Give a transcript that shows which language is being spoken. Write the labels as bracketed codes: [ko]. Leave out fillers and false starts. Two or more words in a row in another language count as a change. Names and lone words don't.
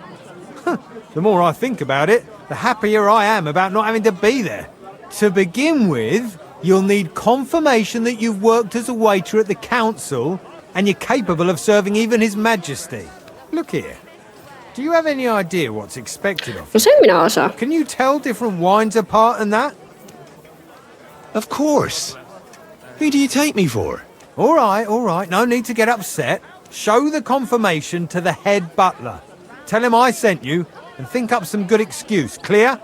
[en] The more I think about it, the happier I am about not having to be there. To begin with, you'll need confirmation that you've worked as a waiter at the council and you're capable of serving even His Majesty. Look here. Do you have any idea what's expected of you? [fi] No sen minä osaan. [en] Can you tell different wines apart and that? Of course. Who do you take me for? All right. No need to get upset. Show the confirmation to the head butler. Tell him I sent you and think up some good excuse. Clear?